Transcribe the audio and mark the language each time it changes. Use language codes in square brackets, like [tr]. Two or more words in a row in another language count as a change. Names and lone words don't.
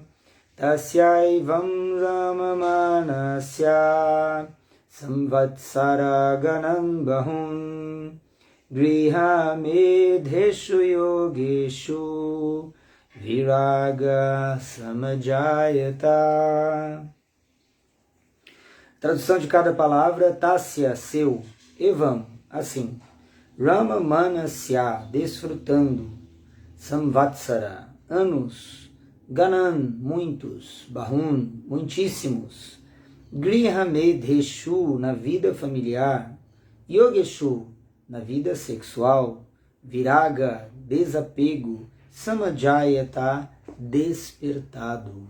[sa] तस्यैवं रममाणस्य संवत्सर गणं बहून् गृहमेधेषु योगेषु विराग समजायत. [pt] Tradução de cada palavra: Tasya, seu, evam, assim, Ramamanasya, desfrutando, Samvatsara, anos, Ganan, muitos, Bahun, muitíssimos, Grihamedheshu, na vida familiar, Yogeshu, na vida sexual, Viraga, desapego, Samajayata, despertado.